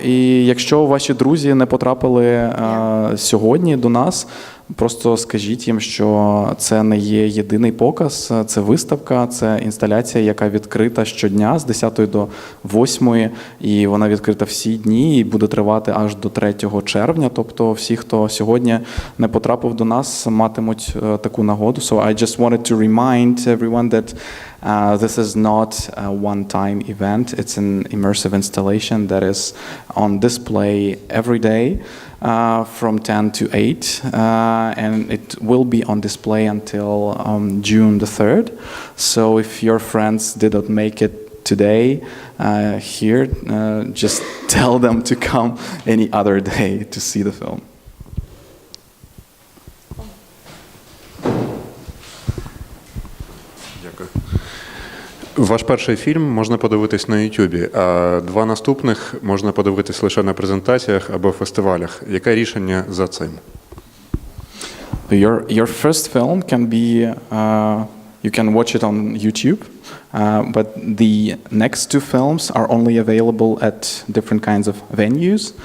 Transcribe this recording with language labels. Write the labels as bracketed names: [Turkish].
[Ukrainian] І якщо ваші друзі не потрапили сьогодні до нас, просто скажіть їм, що це не є єдиний показ, це виставка, це інсталяція, яка відкрита щодня з 10 до 8, і вона відкрита всі дні і буде тривати аж до 3 червня. Тобто всі, хто сьогодні не потрапив до нас, матимуть таку нагоду. [English] So I just wanted to remind everyone that this is not a one-time event. It's an immersive installation that is on display every day. From 10 to 8, and it will be on display until June the 3rd. So if your friends didn't make it today here, just tell them to come any other day to see the film. [Ukrainian] Дякую. Ваш перший фільм можна подивитись на YouTube, а 2 наступних можна подивитись лише на презентаціях або фестивалях. Яке рішення за цим? [English] Your first film can be, you can watch it on YouTube, but the next 2 films are only available at different kinds of venues.